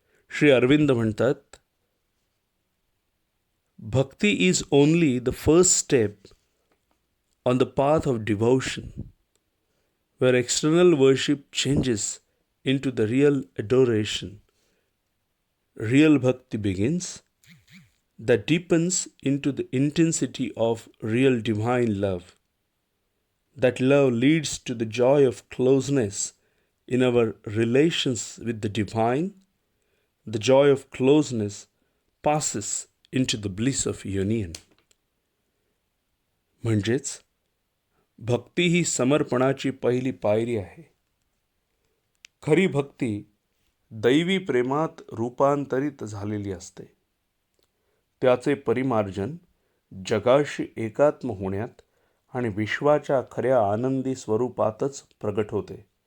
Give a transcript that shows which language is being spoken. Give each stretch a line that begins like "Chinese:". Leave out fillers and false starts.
Marathi: श्री अरविंद म्हणतात,
English: Bhakti is only the first step on the path of devotion, where external worship changes into the real adoration. Real bhakti begins, that deepens into the intensity of real divine love. That love leads to the joy of closeness in our relations with the divine. The joy of closeness passes into the bliss of union.
Marathi: म्हणजेच भक्ती ही समर्पणाची पहिली पायरी आहे. खरी भक्ती दैवी प्रेमात रूपांतरित झालेली असते. त्याचे परिमार्जन जगाशी एकात्म होण्यात आणि विश्वाच्या खऱ्या आनंदी स्वरूपातच प्रगट होते.